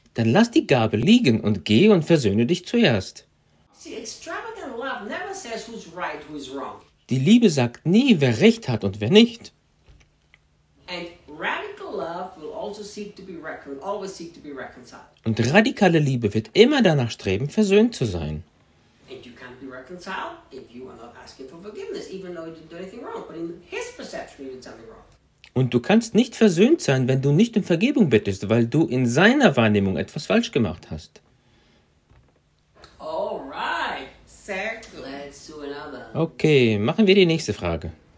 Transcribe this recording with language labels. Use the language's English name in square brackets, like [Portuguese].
[German] Dann lass die Gabe liegen und geh und versöhne dich zuerst. [English] See, extravagant love never says who's right, who's wrong. [German] Die Liebe sagt nie, wer recht hat und wer nicht. [English] And radical love will also seek to be reconciled, always seek to be reconciled. [German] Und radikale Liebe wird immer danach streben, versöhnt zu sein. [English] And you can't be reconciled if you are not asking for forgiveness, even though you didn't do anything wrong. But in his perception, you did something wrong. [German] Und du kannst nicht versöhnt sein, wenn du nicht um Vergebung bittest, weil du in seiner Wahrnehmung etwas falsch gemacht hast. [English] All right, sir. Let's do another. [German] Okay, machen wir die nächste Frage.